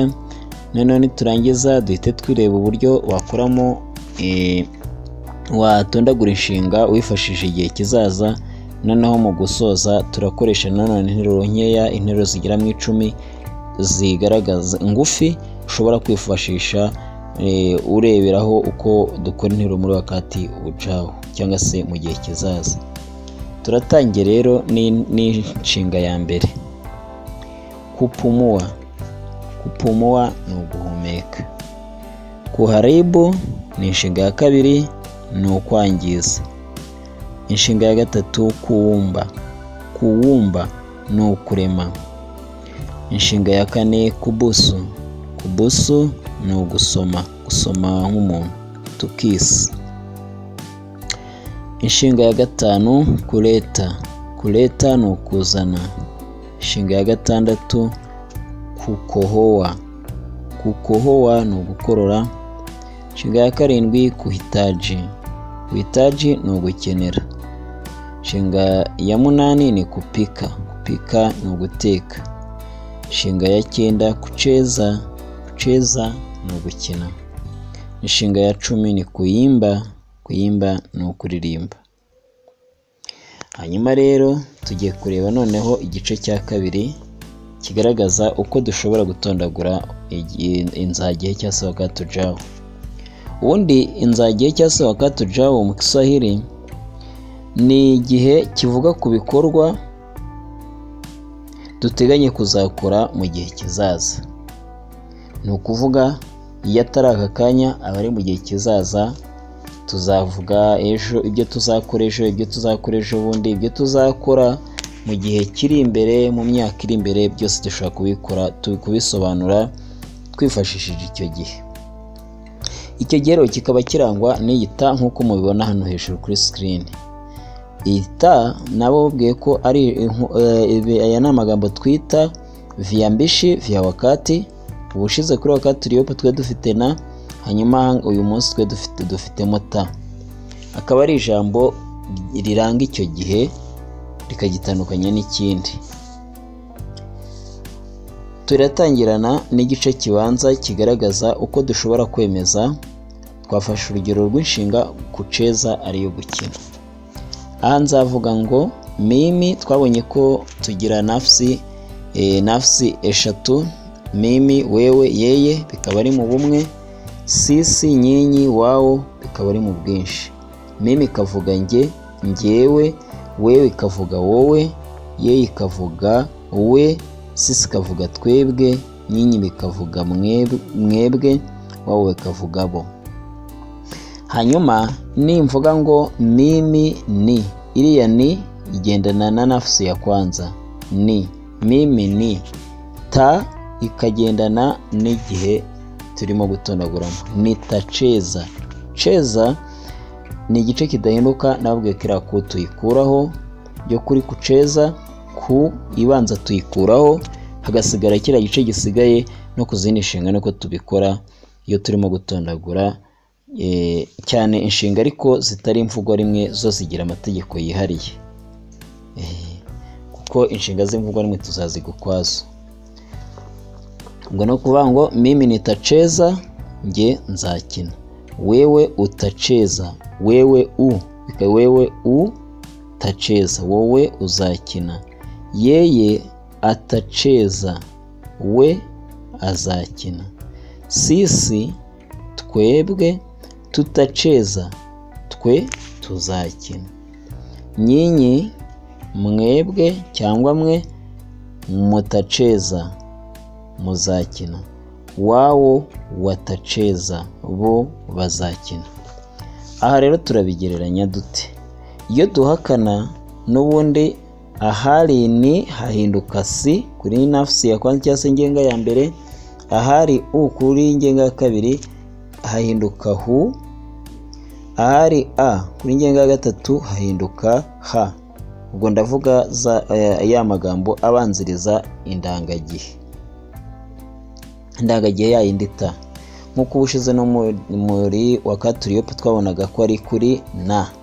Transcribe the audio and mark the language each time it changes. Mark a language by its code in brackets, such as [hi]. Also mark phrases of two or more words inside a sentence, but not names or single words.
[rw] None turangiza duhite twireba uburyo wakoramo watondagura inshinga wifashishije igihe kizaza. Noneho mu gusoza turakoresha nanone interuro nkeya, interuro zigera mu 10 zigaragaza ngufi ushobora kwifashisha ureberaho uko dukora interuro muri [sw] wakati ujao [rw] cyangwa se mu gihe kizaza. Turatangiye rero n'inshinga ya mbere. Kupumua. Kupumua ni uguhumeka. Kuharibu ni inshinga ya kabiri, ni ukwangiza. Inshinga ya gatatu kuwumba. Kuwumba ni ukurema. Inshinga ya kane kubusu. Kubusu ni ugusoma, gusoma nk'umuntu, [en] to kiss. [rw] Inshinga ya gatanu kuleta. Kuleta ni ukuzana. Inshinga ya gatandatu kukohoa. Kukohoa ni ugukorora. Inshinga ya karindwi kuhitaji. Kuhitaji ni ugukenera. Inshinga ya munani ni kupika. Kupika ni uguteka. Inshinga ya 9 kucheza. Kucheza ni ugukina. Inshinga ya 10 ni kuimba. Kuimba ni ukuririmba. Hanyuma rero tugiye kureba noneho igice cya kabiri kigaragaza uko dushobora gutondagura inzagihe cyangwa se [sw] wakati ujao. [rw] Ubundi inzagihe cyangwa se [sw] wakati ujao [rw] mu Kiswahili ni igihe kivuga ku bikorwa duteganye kuzakora mu gihe kizaza. Ni ukuvuga iyo atari aka kanya aba ari mu gihe kizaza. Tuzavuga ejo ibyo tuzakora ejo, ibyo tuzakora ejo bundi, ibyo tuzakora mu gihe kiri imbere, mu myaka iri imbere, byose dushobora kubisobanura twifashishije icyo gihe. Icyo gihe rero kikaba kirangwa n'iyita nk'uko mubibona hano hejuru kuri screen. Iyita nabo bwiye ko ari aya ni amagambo twita [sw] viambishi vya wakati. [rw] Ubushize kuri [sw] wakati uliopo [rw] twe dufite na, hanyuma uyu munsi twe dufitemo ta. Akaba ari ijambo riranga icyo gihe rikagitandukanya n'ikindi. Turatangirana n'igice kibanza kigaragaza uko dushobora kwemeza. Twafashe urugero rw'inshinga kucheza ariyo gukina. Aha nzavuga ngo mimi, twabonye ko tugira nafsi eshatu. [sw] Mimi, wewe, yeye [rw] bikaba ari mu bumwe. [sw] Sisi, nyinyi, wao [rw] bikaba ari mu bwinshi. Mimi ikavuga nge, ngewe, wewe ikavuga wowe, yeye ikavuga we, sisi ikavuga twebwe, nyinyi bikavuga mwebwe, wao bikavuga bo. Hanyuma nimvuga ngo mimi ni, iriya ni igendana na [sw] nafsi ya kwanza, [rw] ni. [sw] Mimi ni. [rw] Ta ikagendana n'igihe turimo gutondaguramo. Nitacheza. Cheza ni igice kidahinduka, nababwiye kira ko tuyikuraho byo kuri kucheza, ku ibanza tuyikuraho hagasigara kira gice gisigaye. No kuzindi nshinga nuko tubikora iyo turimo gutondagura cyane inshinga ariko zitari imvugo rimwe, zo zigira amategeko yihariye. Kuko inshinga z'imvugo rimwe tuzazigukwazo. Ubwo no kuvuga ngo [sw] mimi nitacheza, [rw] nge nzakina. [sw] Wewe utacheza, wewe utacheza, [rw] wowe uzakina. [sw] Yeye atacheza, [rw] we azakina. Sisi, twebwe, tutacheza, twe tuzakina. Nyinyi, mwebwe cyangwa mwe, mutacheza, muzakina. [sw] Wao watacheza, [rw] bo bazakina. Aha rero turabigereranya dute? Iyo duhakana n'ubundi ahari ni hahinduka si kuri [sw] nafsi ya kwanza [rw] cyangwa se ngenga ya mbere, ahari u kuri ngenga ya kabiri hahinduka hu, ahari a kuri ngenga ya gatatu hahinduka ha. Ubwo ndavuga ya magambo abanziriza indangagihe. Indangagihe ya yindi ta, nkuko ubushize no muri wa Katuriyope twabonaga ko ari kuri na.